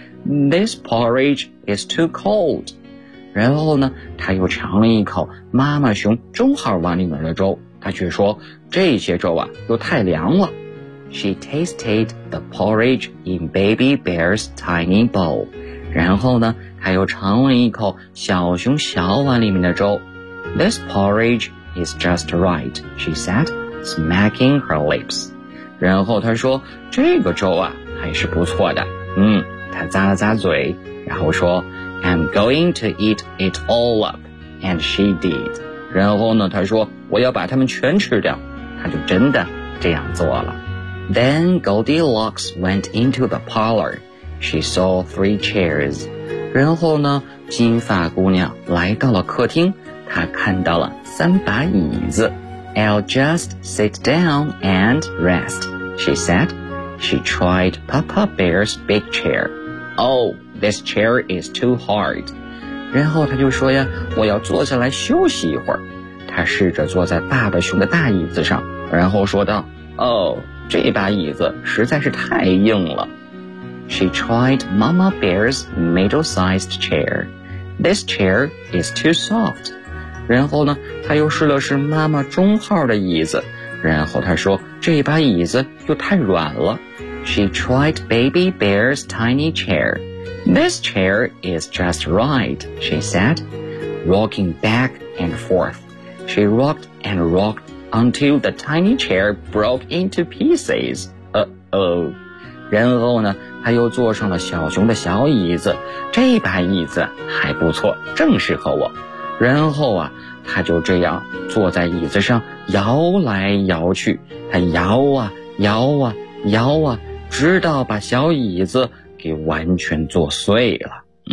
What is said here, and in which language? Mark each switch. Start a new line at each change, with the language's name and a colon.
English: This porridge is too cold.
Chinese: 然后呢，他又尝了一口妈妈熊中号碗里面的粥，他却说这些粥啊又太凉了。
English: She tasted the porridge in Baby Bear's tiny bowl.
Chinese: 然后呢，他又尝了一口小熊小碗里面的粥。
English: This porridge is just right, she said. Smacking her lips.
Chinese: 然后她说这个粥啊还是不错的。她咂了咂嘴，然后说
English: I'm going to eat it all up. And she did.
Chinese: 然后呢，她说我要把它们全吃掉。她就真的这样做了。
English: Then Goldilocks went into the parlor. She saw three chairs.
Chinese: 然后呢，金发姑娘来到了客厅，她看到了三把椅子。
English: I'll just sit down and rest, she said. She tried Papa Bear's big chair. Oh, this chair is too hard.
Chinese: 然后他就说呀，我要坐下来休息一会儿。他试着坐在爸爸熊的大椅子上，然后说道 Oh, 这把椅子实在是太硬了。
English: She tried Mama Bear's middle-sized chair. This chair is too soft.
Chinese: 然后呢，他又试了试妈妈中号的椅子，然后他说这把椅子又太软了。
English: She tried Baby Bear's tiny chair. This chair is just right, she said, rocking back and forth. She rocked and rocked until the tiny chair broke into pieces. Uh-oh.
Chinese: 然后呢，他又坐上了小熊的小椅子，这把椅子还不错，正适合我。然后啊，他就这样坐在椅子上摇来摇去，他摇啊摇啊摇啊，直到把小椅子给完全坐碎了。